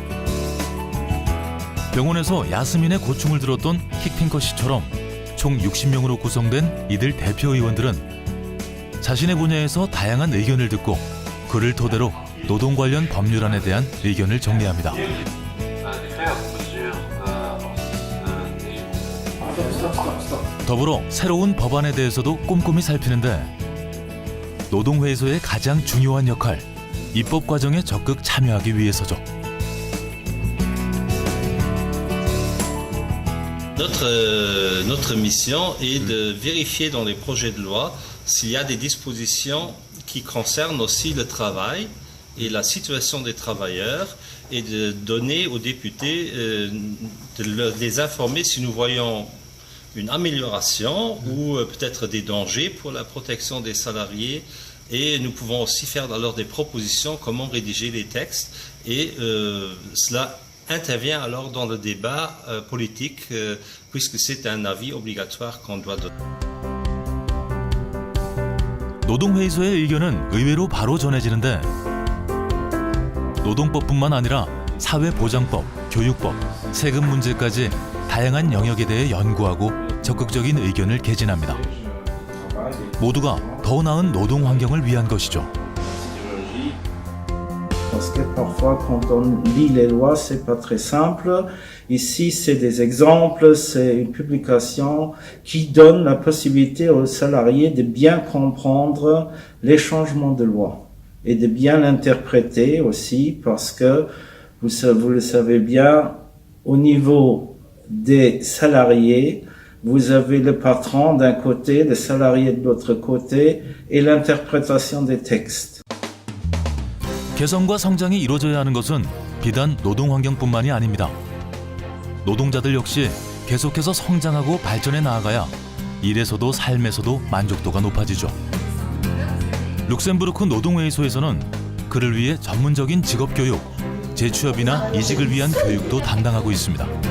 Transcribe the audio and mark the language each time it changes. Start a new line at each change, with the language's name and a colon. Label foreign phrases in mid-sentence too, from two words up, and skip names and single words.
Korean: 병원에서 야스민의 고충을 들었던 킥핑커 씨처럼 총 60명으로 구성된 이들 대표 의원들은 자신의 분야에서 다양한 의견을 듣고 그를 토대로 노동 관련 법률안에 대한 의견을 정리합니다. 더불어 새로운 법안에 대해서도 꼼꼼히 살피는데 노동회의소의 가장 중요한 역할, 입법 과정에 적극 참여하기 위해서죠.
French: Notre mission est de vérifier dans les projets de loi s'il y a des dispositions qui concernent aussi le travail et la situation des travailleurs et de donner aux députés, de les informer si nous voyons une amélioration ou peut-être des dangers pour la protection des salariés et nous pouvons aussi faire alors des propositions comment rédiger les textes et cela intervient alors dans le débat politique puisque c'est un avis obligatoire qu'on doit donner.
Korean: 노동회의소의 의견은 의외로 바로 전해지는데 노동법뿐만 아니라 사회보장법, 교육법, 세금 문제까지 다양한 영역에 대해 연구하고 적극적인 의견을 개진합니다. 모두가 더 나은 노동 환경을 위한 것이죠.
French: Parce que parfois, quand on lit les lois, c'est pas très simple. Ici, c'est des exemples, c'est une publication qui donne la possibilité aux salariés de bien comprendre les changements de loi et de bien l'interpréter aussi, parce que vous le savez bien, au niveau des salariés, vous avez le patron d'un côté, les salariés de l'autre côté et l'interprétation des textes.
Korean: 개성과 성장이 이루어져야 하는 것은 비단 노동 환경뿐만이 아닙니다. 노동자들 역시 계속해서 성장하고 발전해 나아가야 일에서도 삶에서도 만족도가 높아지죠. 룩셈부르크 노동회의소에서는 그를 위해 전문적인 직업교육, 재취업이나 이직을 위한 교육도 담당하고 있습니다.